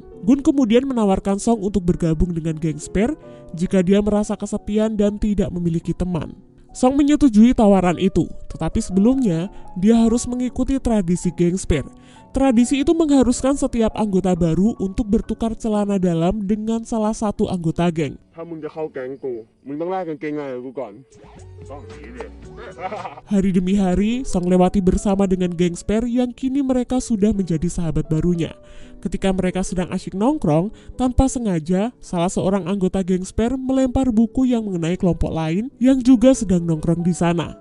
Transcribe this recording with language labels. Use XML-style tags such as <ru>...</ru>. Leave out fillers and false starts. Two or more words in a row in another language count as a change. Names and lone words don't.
<id>Gun kemudian menawarkan Song untuk bergabung dengan geng Spare jika dia merasa kesepian dan tidak memiliki teman. Song menyetujui tawaran itu, tetapi sebelumnya dia harus mengikuti tradisi geng Spare. Tradisi itu mengharuskan setiap anggota baru untuk bertukar celana dalam dengan salah satu anggota geng.</id> <th>ถ้ามึงจะเข้าแก๊งกูมึงต้องแลกกางเกงในกับกูก่อนต้องอย่างนี้ดิ</th> <id>Hari demi hari, Song lewati bersama dengan geng Spare yang kini mereka sudah menjadi sahabat barunya. Ketika mereka sedang asyik nongkrong, tanpa sengaja, salah seorang anggota geng Spare melempar buku yang mengenai kelompok lain yang juga sedang nongkrong di sana.</id>